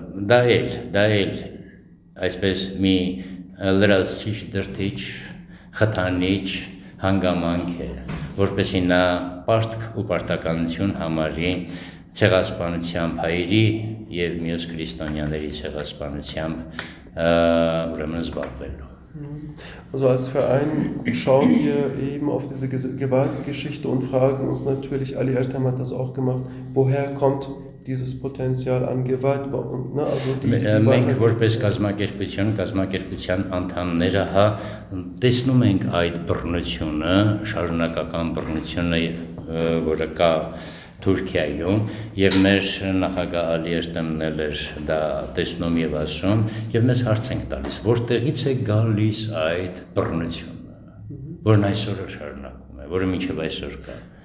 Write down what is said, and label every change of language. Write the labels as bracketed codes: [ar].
[hy] դա էլ այսպես մի լրացիչ դրթիչ խթանիչ հանգամանք է որպեսզի նա պարտք ու պարտականություն համարի ցեղասպանությամբ հայերի եւ մյուս քրիստոնյաների ցեղասպանությամբ ուրեմն զբաղվելու [de] Also als Verein schauen wir eben auf diese Gewaltgeschichte und fragen uns natürlich, Ali Ertem hat das auch gemacht, woher kommt dieses Potenzial an Gewalt [hy] Մենք որպես կազմակերպության անդամները տեսնում ենք այդ բռնությունը, շարունակական բռնությունը, որը կա Թուրքիայում եւ մեր նախագահ Ալի Էրտեմն էր դա տեսնում եւ ասում եւ մեզ հարց ենք տալիս որտեղից է գալիս այդ բռնությունը որն այսօր շարունակվում է որը մինչեւ այսօր կա